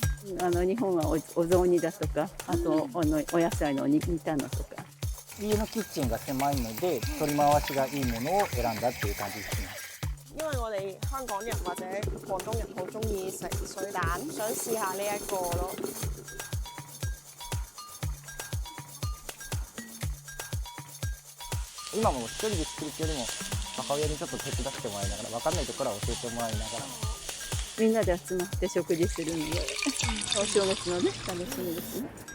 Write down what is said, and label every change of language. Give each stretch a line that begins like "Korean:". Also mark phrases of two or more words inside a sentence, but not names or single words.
Japanese: 日本はお雑煮だとか、あとお野菜の煮たのとか。家のキッチンが狭いので取り回しがいいものを選んだっていう感じですね。
Cantonese: 因為我哋香港人或者廣東人好中意食水蛋，想試下呢一個咯。
Japanese: 今も一人で作るっていうよりも母親にちょっと手伝ってもらいながら、分かんないところは教えてもらいながら。みんなで集まって食事するので、お正月のね、楽しみですね。